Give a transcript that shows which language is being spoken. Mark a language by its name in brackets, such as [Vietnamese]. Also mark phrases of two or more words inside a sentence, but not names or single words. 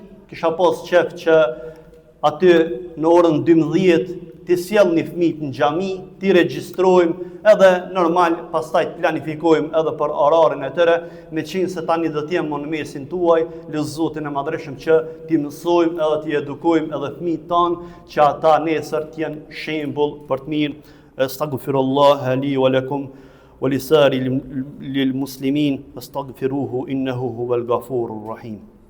[Albanian] Kisha pas qef që aty në orën 12 ti sjellni fëmijët në xhami, ti regjistrojmë edhe normal, pastaj të planifikojmë edhe për orarin e tyre, me qenë se tani do të jemë në mesin tuaj, lutë Zotin e Madhreshëm që ti mësojmë edhe ti edukojmë edhe fëmijët tanë, që ata nesër të jenë shembull për të mirë. [Arabic] أستغفر الله لي ولكم ولسائر المسلمين أستغفره إنه هو الغفور الرحيم.